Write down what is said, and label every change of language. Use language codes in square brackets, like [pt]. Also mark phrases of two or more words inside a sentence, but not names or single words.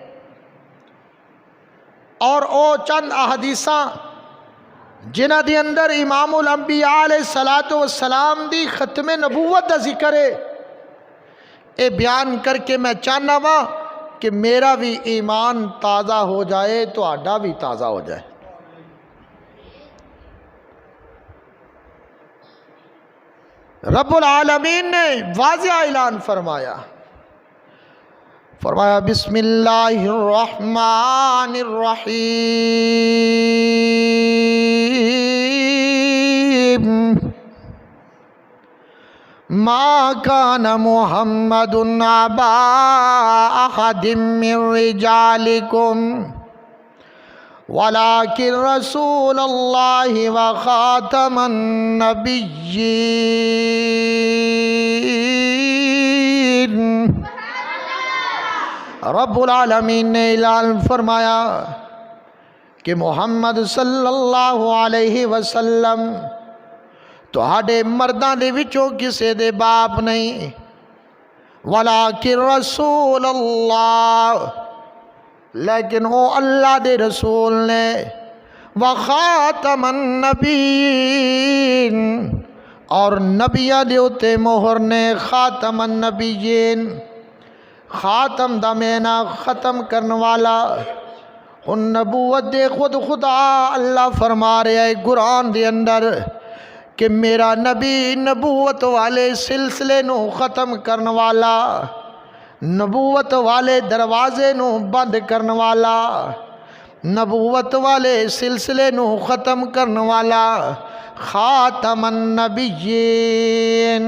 [pa] اور او چند احادیثاں جنہاں دی اندر امام الانبیاء [ar] علیہ السلام [pa] دی ختم نبوت دا ذکر ہے، اے بیان کر کے میں چاہنا وا کہ میرا بھی ایمان تازہ ہو جائے تو آڈا بھی تازہ ہو جائے۔ رب العالمین نے واضح اعلان فرمایا [ar] بسم اللہ الرحمن الرحیم ما کان محمد ابا احد من رجالکم وَلَٰكِن رَّسُولَ اللَّهِ وَخَاتَمَ النَّبِيِّينَ۔ [pa] رب العالمین نے اعلان فرمایا کہ محمد [ar] صلی اللہ علیہ وسلم [pa] تہاڈے مرداں دے وچوں کسے دے باپ نہیں، [ar] وَلَٰكِن رَّسُولَ اللَّهِ، [pa] لیکن وہ اللہ دے رسول نے، [ar] وخاتم النبیین، [pa] اور نبیاں دے اتے مہر نے [ar] خاتم النبیین، [pa] خاتم دا مینا ختم کرنے والا۔ ان نبوت دے خود خدا اللہ فرما رہا ہے قرآن دے اندر کہ میرا نبی نبوت والے سلسلے نو ختم کرنے والا، نبوت والے دروازے نو بند کرنے والا، نبوت والے سلسلے نو ختم کرنے والا، [ar] خاتم النبیین۔